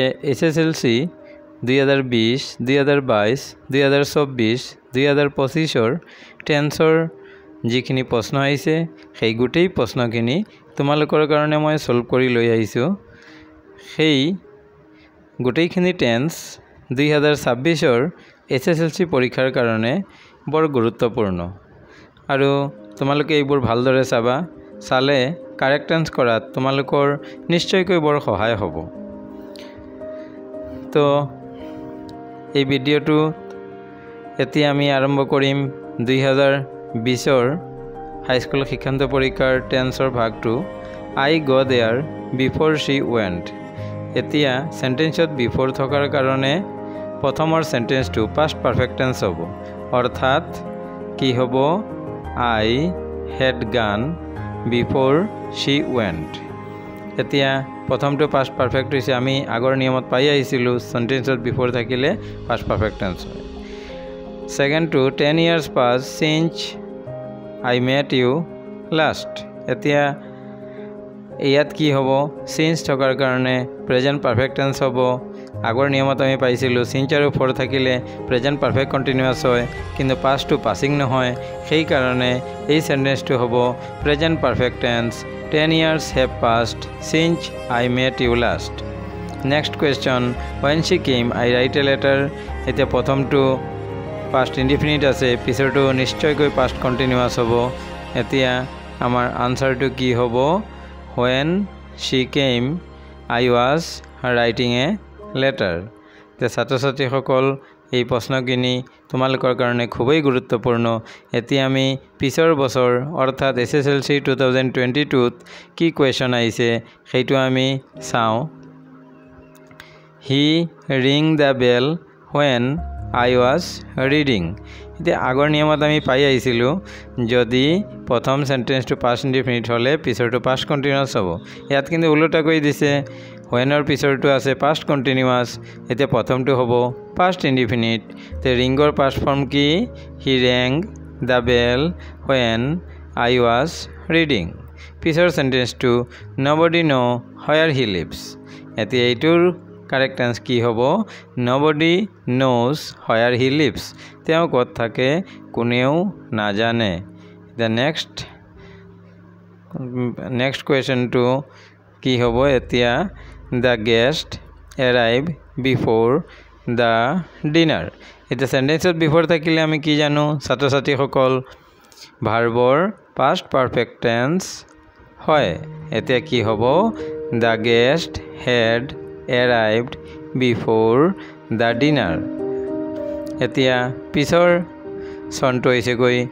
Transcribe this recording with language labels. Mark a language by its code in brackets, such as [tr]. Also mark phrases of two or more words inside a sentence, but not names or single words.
[as] SSLC 2020 2022 2024 2025 টেন্সৰ যিখিনি প্ৰশ্ন আহিছে সেই গোটেই প্ৰশ্নখিনি তোমালোকৰ কাৰণে মই সলভ কৰি লৈ আহিছোঁ সেই গোটেইখিনি টেন্স 2026 SSLC পৰীক্ষাৰ কাৰণে বৰ গুৰুত্বপূৰ্ণ আৰু তোমালোকে এইবোৰ ভালদৰে চাবা চালে [en] correct tense [as] কৰাত তোমালোকৰ নিশ্চয়কৈ বৰ সহায় হ'ব তো এই ভিডিঅ'টো এতিয়া আমি আৰম্ভ কৰিম 2020 হাইস্কুল শিক্ষান্ত পৰীক্ষাৰ টেন্সৰ ভাগটো [en] I go there before she went [as] এতিয়া সেন্টেন্সত বিফোর থকাৰ কাৰণে প্ৰথমৰ সেন্টেন্সটো [en] past perfect tense [as] হ'ব অৰ্থাৎ কি হ'ব [en] I had gone before she went [as] এতিয়া প্ৰথমটো [en] past perfect [as] হৈছে আমি আগৰ নিয়মত পাই আহিছিলো সেন্টেন্সত বিফোর থাকিলে [en] past perfect tense [as] হয় সেকেন্ডটো [en] 10 years pass since I met you last [as] এতিয়া ইয়াত কি হ'ব since থকাৰ কাৰণে [en] present perfect tense [as] হ'ব আগৰ নিয়মত আমি পাইছিলো since আৰু for থাকিলে [en] present perfect continuous [as] হয় কিন্তু [en] past to passing [as] নহয় সেই কাৰণে এই সেন্টেন্সটো হ'ব [en] present perfect tense 10 years have passed since I met you last next question when she came I write a letter [as] এতিয়া প্ৰথমটো [en] past indefinite [as] আছে পিছৰটো নিশ্চয়কৈ [en] past continuous [as] হ'ব এতিয়া আমাৰ আনসাৰটো কি হ'ব [en] when she came I was writing a letter [as] তে ছাত্ৰ-ছাত্ৰীসকল এই প্ৰশ্নখিনি তোমালোকৰ কাৰণে খুবেই গুৰুত্বপূৰ্ণ এতিয়া আমি পিছৰ বছৰ অৰ্থাৎ SSLC 2022 ত কি কোৱেশ্চন আহিছে সেইটো আমি চাওঁ [en] he ring the bell when I was reading [as] এতিয়া আগৰ নিয়মত আমি পাই আহিছিলো যদি প্ৰথম সেন্টেন্সটো [en] past indefinite [as] হলে পিছৰটো [en] past continuous [as] হ'ব ইয়াত কিন্তু উল্টা কৈ দিছে whenৰ পিছৰটো আছে [en] past continuous [as] এতিয়া প্ৰথমটো হ'ব [en] past indefinite [as] তে ৰিংৰ পাষ্ট ফৰ্ম কি [en] he rang the bell when I was reading [as] পিছৰ সেন্টেন্সটো [en] nobody know where he lives [as] এতিয়া এইটোৰ [en] correct tense [as] কি হ'ব [en] nobody knows where he lives [as] তেওঁ ক'ত থাকে কোনেও নাজানে the [en] next question [as] to কি হ'ব এতিয়া [en] the guest arrived before the dinner [as] এতিয়া সেন্টেন্সত বিফোর থাকিলে আমি কি জানো ছাত্ৰ-ছাত্ৰীসকল ভাৰ্বৰ [en] past perfect tense [as] হয় এতিয়া কি হ'ব [en] the guest had arrived before the dinner [as] এতিয়া পিছৰ সনটো হৈছে গৈ